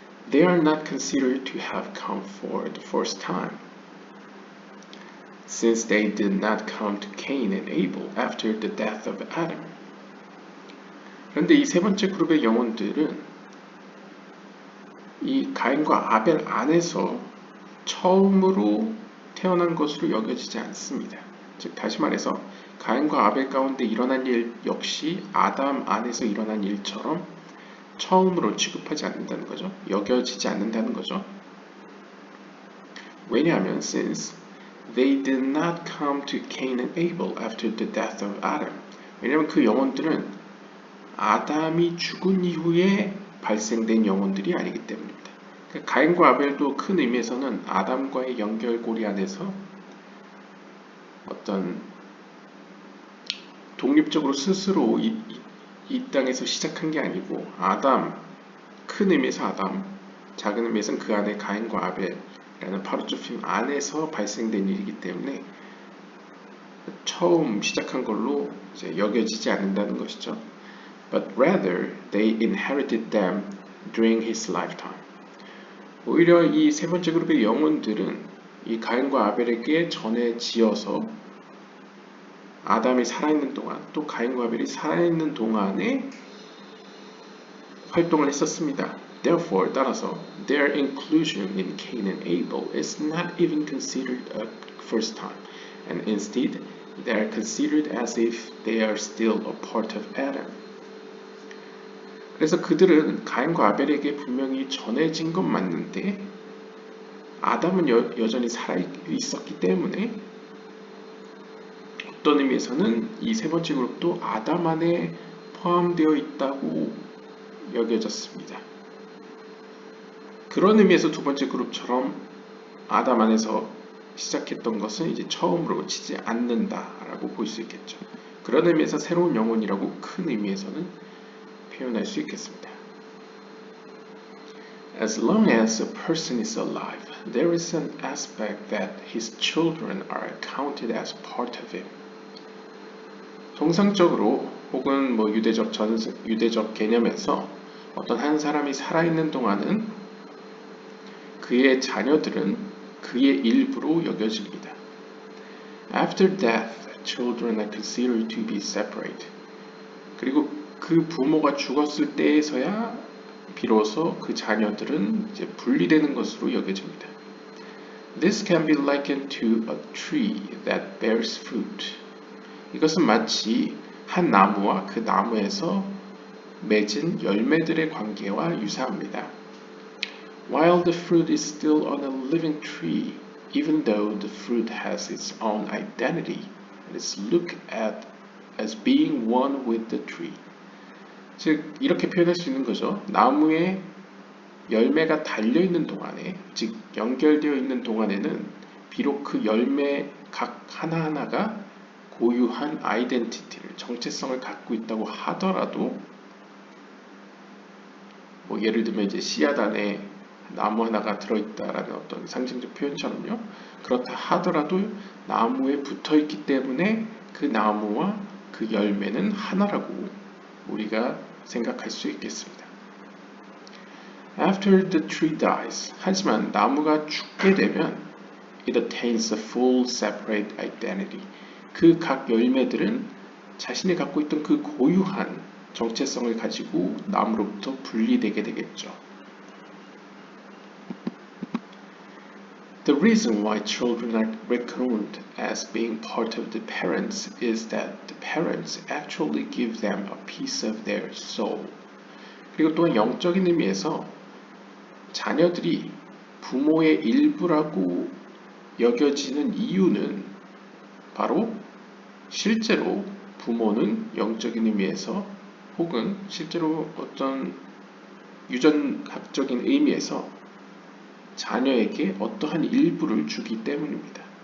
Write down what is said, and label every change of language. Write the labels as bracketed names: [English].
[English] They are not considered to have come for the first time, since they did not come to Cain and Abel after the death of Adam. [Korean] 그런데 이 세 번째 그룹의 영혼들은 이 가인과 아벨 안에서 처음으로 태어난 것으로 여겨지지 않습니다. 즉 다시 말해서 가인과 아벨 가운데 일어난 일 역시 아담 안에서 일어난 일처럼 처음으로 취급하지 않는다는 거죠. 여겨지지 않는다는 거죠. 왜냐하면 [English] since they did not come to Cain and Abel after the death of Adam. [Korean] 왜냐하면 그 영혼들은 아담이 죽은 이후에 발생된 영혼들이 아니기 때문입니다. 그러니까 가인과 아벨도 큰 의미에서는 아담과의 연결고리 안에서 어떤 독립적으로 스스로 이 땅에서 시작한 게 아니고 큰 의미에서 아담, 작은 의미에서는 그 안에 가인과 아벨이라는 파르주핌 안에서 발생된 일이기 때문에 처음 시작한 걸로 이제 여겨지지 않는다는 것이죠. [English] But rather they inherited them during his lifetime. [Korean] 오히려 이 세 번째 그룹의 영혼들은 이 가인과 아벨에게 전해지어서 아담이 살아있는 동안, 또 가인과 아벨이 살아있는 동안에 활동을 했었습니다. [English] Therefore, [Korean] 따라서 [English] their inclusion in Cain and Abel is not even considered a first time, and instead they are considered as if they are still a part of Adam. [Korean] 그래서 그들은 가인과 아벨에게 분명히 전해진 건 맞는데 아담은 여전히 살아있었기 때문에 어떤 의미에서는 이 세 번째 그룹도 아담 안에 포함되어 있다고 여겨졌습니다. 그런 의미에서 두 번째 그룹처럼 아담 안에서 시작했던 것은 이제 처음으로 치지 않는다라고 볼 수 있겠죠. 그런 의미에서 새로운 영혼이라고 큰 의미에서는 표현할 수 있겠습니다. [English] As long as a person is alive, there is an aspect that his children are counted as part of him. [Korean] 통상적으로 혹은 유대적 개념에서 어떤 한 사람이 살아있는 동안은 그의 자녀들은 그의 일부로 여겨집니다. [English] After death, children are considered to be separate. [Korean] 그리고 그 부모가 죽었을 때에서야 비로소 그 자녀들은 이제 분리되는 것으로 여겨집니다. [English] This can be likened to a tree that bears fruit. [Korean] 이것은 마치 한 나무와 그 나무에서 맺은 열매들의 관계와 유사합니다. [English] While the fruit is still on a living tree, even though the fruit has its own identity, it is looked at as being one with the tree. [Korean] 즉 이렇게 표현할 수 있는 거죠. 나무에 열매가 달려있는 동안에, 즉 연결되어 있는 동안에는 비록 그 열매 각 하나하나가 고유한 아이덴티티를, 정체성을 갖고 있다고 하더라도 예를 들면 이제 씨앗 안에 나무 하나가 들어있다라는 어떤 상징적 표현처럼요. 그렇다 하더라도 나무에 붙어있기 때문에 그 나무와 그 열매는 하나라고 우리가 생각할 수 있겠습니다. [English] After the tree dies, [Korean] 하지만 나무가 죽게 되면 [English] it attains a full separate identity. [Korean] 그 각 열매들은 자신이 갖고 있던 그 고유한 정체성을 가지고 나무로부터 분리되게 되겠죠. [English] The reason why children are reckoned as being part of the parents is that the parents actually give them a piece of their soul. [Korean] 그리고 또한 영적인 의미에서 자녀들이 부모의 일부라고 여겨지는 이유는 바로 실제로 부모는 영적인 의미에서 혹은 실제로 어떤 유전학적인 의미에서 자녀에게 어떠한 일부를 주기 때문입니다.